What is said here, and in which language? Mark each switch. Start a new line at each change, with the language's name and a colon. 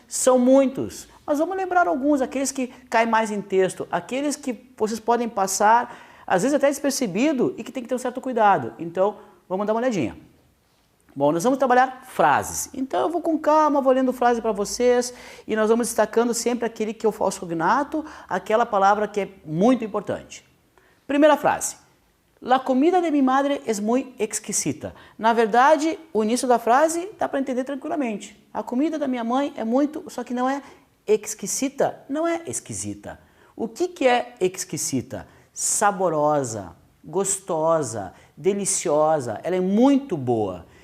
Portuguese: São muitos, mas vamos lembrar alguns, aqueles que caem mais em texto, aqueles que vocês podem passar, às vezes até despercebido, e que tem que ter um certo cuidado. Então, vamos dar uma olhadinha. Bom, nós vamos trabalhar frases. Então eu vou com calma, vou lendo frase para vocês e nós vamos destacando sempre aquele que é o falso cognato, aquela palavra que é muito importante. Primeira frase.
Spanish: La comida de mi madre es muy exquisita.
Portuguese: Na verdade, o início da frase dá para entender tranquilamente. A comida da minha mãe é muito, só que não é exquisita, não é esquisita. O que é exquisita? Saborosa, gostosa, deliciosa, ela é muito boa.